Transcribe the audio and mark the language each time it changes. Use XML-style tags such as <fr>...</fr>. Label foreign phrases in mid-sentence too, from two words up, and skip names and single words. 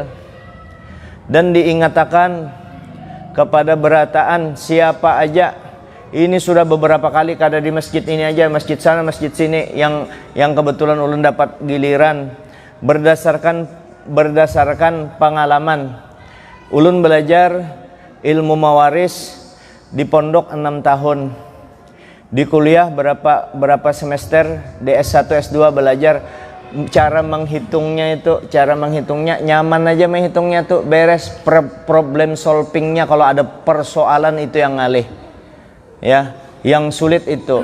<bjn>Dan diingatkan kepada berataan siapa aja, ini sudah beberapa kali kada di masjid ini aja, masjid sana masjid sini, yang kebetulan ulun dapat giliran berdasarkan pengalaman. Ulun belajar ilmu mawaris di pondok 6 tahun, di kuliah berapa semester, di S1 S2 belajar cara menghitungnya nyaman aja menghitungnya tuh, beres.</bjn> <en>Problem solvingnya</en> <bjn>kalau ada persoalan itu yang ngalih ya, yang sulit itu.</bjn>